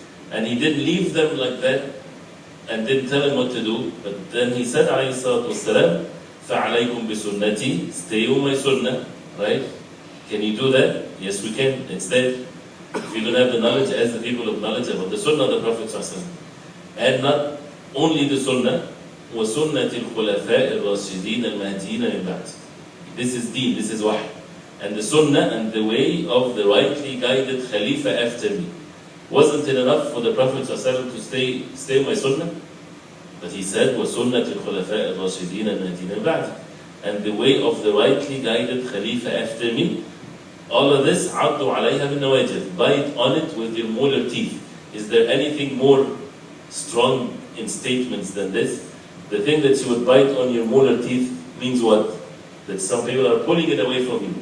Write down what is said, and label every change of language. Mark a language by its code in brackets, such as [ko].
[en] And he didn't leave them like that and didn't tell them what to do. But then he said, alayhi salatu wassalam, [ar] فَعَلَيْكُمْ بِسُنَّتِي, [en] stay on my sunnah, right? Can you do that? Yes, we can. It's there. If you don't have the knowledge, ask the people of knowledge about the sunnah of the Prophet ﷺ. And not only the sunnah, [ar] وَسُنَّةِ الْخُلَفَاءِ الرَّاشِدِينَ الْمَهْدِينَ مِنْ بَعْدِ. [en] This is deen, this is wahy. And the sunnah and the way of the rightly guided Khalifa after me. Wasn't it enough for the Prophet ﷺ to stay on my sunnah? But he said, [ar] وَسُنَّةِ الْخُلَفَاءِ الرَّاشِدِينَ الْمَهْدِينَ مِنْ بَعْدِ. [en] And the way of the rightly guided Khalifa after me, all of this, [ar] عَضُّوا عَلَيْهَا بِالنَّوَاجِذِ, [en] bite on it with your molar teeth. Is there anything more strong in statements than this? The thing that you would bite on your molar teeth means what? That some people are pulling it away from you.